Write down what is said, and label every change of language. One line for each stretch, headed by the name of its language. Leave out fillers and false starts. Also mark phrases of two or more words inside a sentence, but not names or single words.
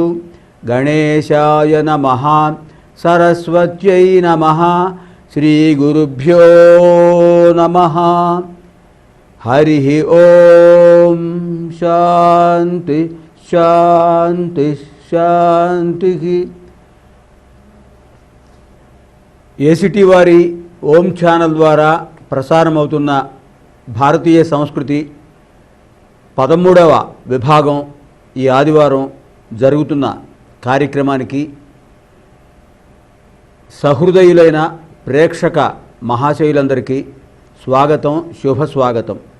Sanskrit: गणेशाय नमः सरस्वत्यै नमः श्रीगुरुभ्यो नमः। हरिः ओम शांति शांति शांति।
Telugu: ఏసిటీ వారి ఓం ఛానల్ ద్వారా ప్రసారమవుతున్న భారతీయ సంస్కృతి 13వ విభాగం ఈ ఆదివారం జరుగుతున్న కార్యక్రమానికి సహృదయులైన ప్రేక్షక మహాశయులందరికీ స్వాగతం, శుభస్వాగతం.